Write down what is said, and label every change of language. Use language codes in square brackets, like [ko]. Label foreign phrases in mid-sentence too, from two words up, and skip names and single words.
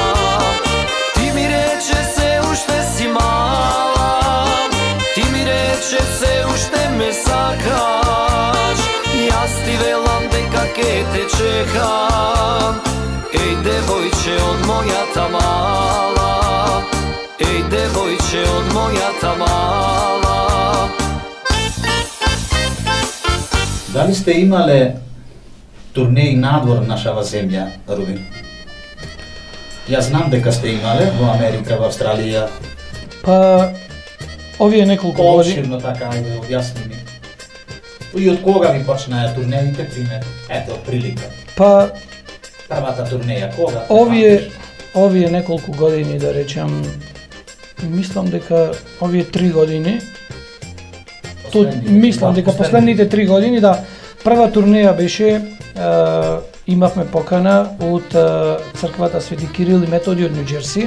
[mk] Ti mi reče se ušte si mala, ti mi reče se ušte me sakaš, ja ti velam deka ke te čekam, ej devojče od moja ta mala, ej devojče od moja ta mala. Da li ste imale turneji nadvor našava zemlja, Rubin? Ja znam дека сте имале во Америка, во Австралија. Па, овие неколку години... Обширно така, ајде, објасни ми. И од кога ви почнаа турнеите, пример? Ето, прилика. Па, Првата турнеја, кога? овие неколку години, да речам, мислам дека овие 3 години, мислам дека последните 3 години, да, прва турнеја беше, имавме покана од црквата Свети Кирил и Методи од Њуџерси.